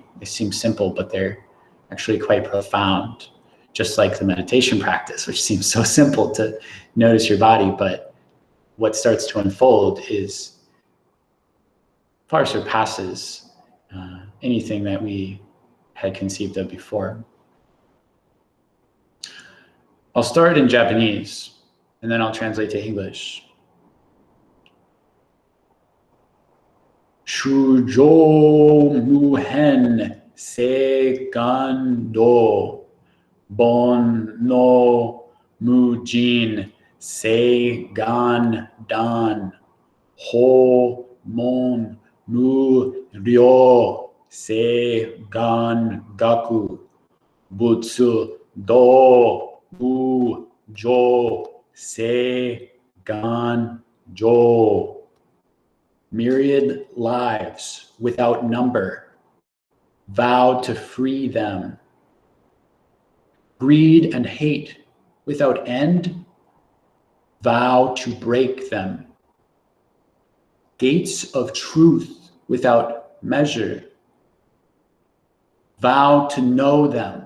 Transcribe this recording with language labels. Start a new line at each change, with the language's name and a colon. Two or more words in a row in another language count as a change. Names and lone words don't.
English: They seem simple, but they're actually quite profound, just like the meditation practice, which seems so simple to notice your body, but what starts to unfold is far surpasses anything that we had conceived of before. I'll start in Japanese, and then I'll translate to English.
Japanese: 衆生無辺誓願度煩悩無尽誓願断法門無量誓願学仏道無上誓願成.
English: Myriad lives without number, vow to free them. Greed and hate without end, vow to break them. Gates of truth without measure, vow to know them.